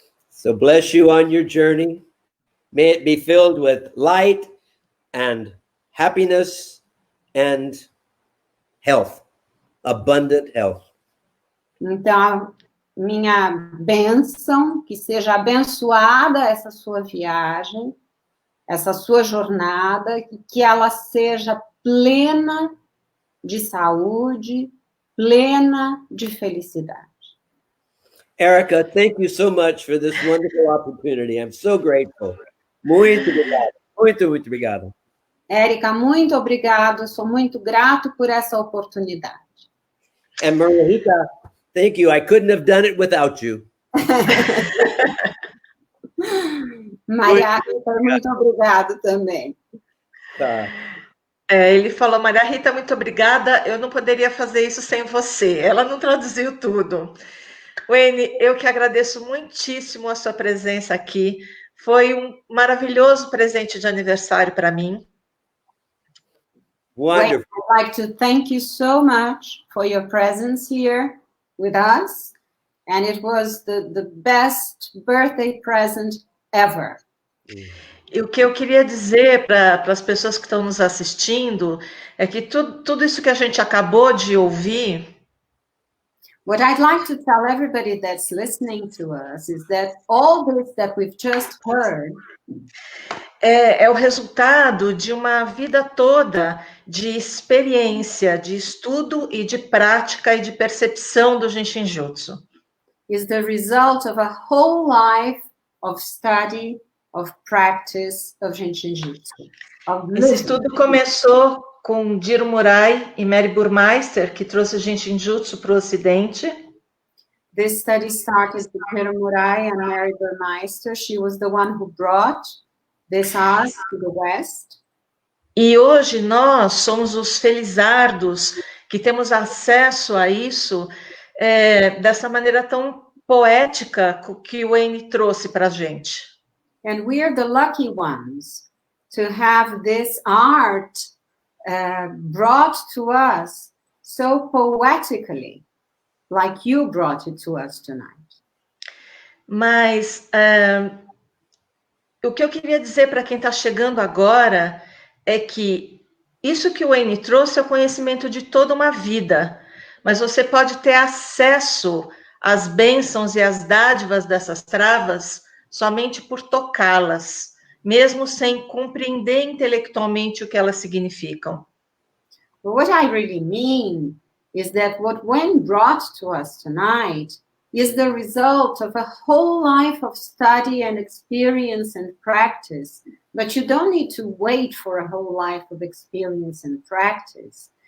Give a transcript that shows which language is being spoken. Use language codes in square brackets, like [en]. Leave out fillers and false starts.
[en] So bless you on your journey. May it be filled with light and happiness and health, abundant health. [pt] Então, minha bênção, que seja abençoada essa sua viagem, essa sua jornada, que ela seja plena de saúde, plena de felicidade. [en] Erica, thank you so much for this wonderful opportunity. I'm so grateful. [pt] Muito obrigado. Muito obrigado. Érica, muito obrigado. Sou muito grato por essa oportunidade. [en] And Maria Rita, thank you. I couldn't have done it without you. [pt] Maria Rita, muito obrigado também. Tá. Ele falou, Maria Rita, muito obrigada. Eu não poderia fazer isso sem você. Ela não traduziu tudo. Wayne, eu que agradeço muitíssimo a sua presença aqui. Foi um maravilhoso presente de aniversário para mim. [en] Wonderful. Wayne, I'd like to thank you so much for your presence here with us. And it was the best birthday present ever. [pt] E o que eu queria dizer para as pessoas que estão nos assistindo é que tudo isso que a gente acabou de ouvir, [en] What I'd like to tell everybody that's listening to us is that all this that we've just heard [pt] é o resultado de uma vida toda de experiência, de estudo e de prática e de percepção do Jin Shin Jyutsu. [en] is the result of a whole life of study, of practice of Jin Shin Jyutsu. [pt] Esse estudo começou com Jiro Murai e Mary Burmeister, que trouxe o Jin Shin Jyutsu para o Ocidente. [en] This study started with Jiro Murai and Mary Burmeister. She was the one who brought this art to the West. [pt] E hoje nós somos os felizardos que temos acesso a isso dessa maneira tão poética que o Wayne trouxe para a gente. [en] And we are the lucky ones to have this art brought to us so poetically, like you brought it to us tonight. [pt] Mas o que eu queria dizer para quem está chegando agora é que isso que o Wayne trouxe é o conhecimento de toda uma vida, mas você pode ter acesso às bênçãos e às dádivas dessas travas somente por tocá-las, mesmo sem compreender intelectualmente o que elas significam. [en] But what I really mean is that what Wayne brought to us tonight is the result of a whole life of study and experience and practice. But you don't need to wait for a whole life of experience and practice.